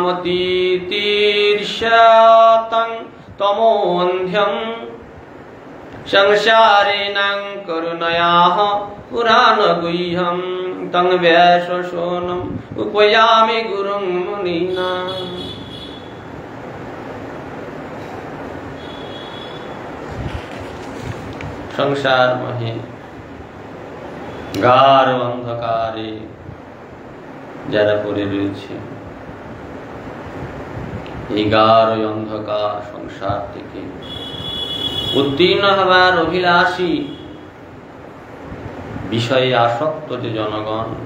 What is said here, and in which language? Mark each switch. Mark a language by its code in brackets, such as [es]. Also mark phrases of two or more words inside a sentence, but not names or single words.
[sa] दीपमतीतीर्षतं तमोऽन्ध्यम् संसारिणां करुणयाः पुराणगुह्यं तं व्यासशोनम् उपयामि गुरुं मुनीनाम्। संसार महे [bn] গাঢ় অন্ধকারে যারা পড়ে রয়েছে, এই গাঢ় অন্ধকার সংসার থেকে উত্তীর্ণ হবার অভিলাষী বিষয়ে আসক্ত যে জনগণ,